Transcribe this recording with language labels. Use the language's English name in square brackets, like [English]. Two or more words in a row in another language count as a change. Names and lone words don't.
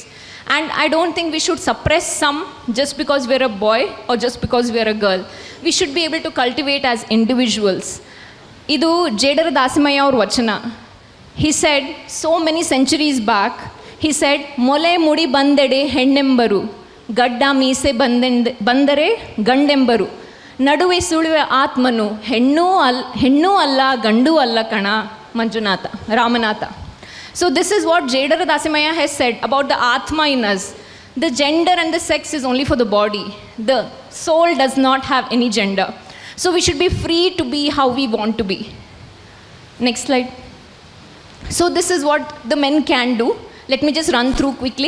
[English] And I don't think we should suppress some just because we're a boy or just because we're a girl. We should be able to cultivate as individuals. Idu Jedara Dasimaya or Vachana. He said so many centuries back, he said, [Kannada] ಮೊಲೆ ಮುಡಿ ಬಂದಡೆ ಹೆಣ್ಣೆಂಬರು, ಗಡ್ಡ ಮೀಸೆ ಬಂದರೆ ಗಂಡೆಂಬರು. ನಡುವೆ ಸುಳಿವ ಆತ್ಮನು, ಹೆಣ್ಣು ಅಲ್ಲ, ಗಂಡು ಅಲ್ಲ ಕಾಣಾ, ಮಂಜುನಾಥ, ರಾಮನಾಥ. [English] So this is what Jedara Dasimaya has said about the Atma in us. The gender and the sex is only for the body. The soul does not have any gender. So we should be free to be how we want to be. Next slide. So this is what the men can do. Let me just run through quickly.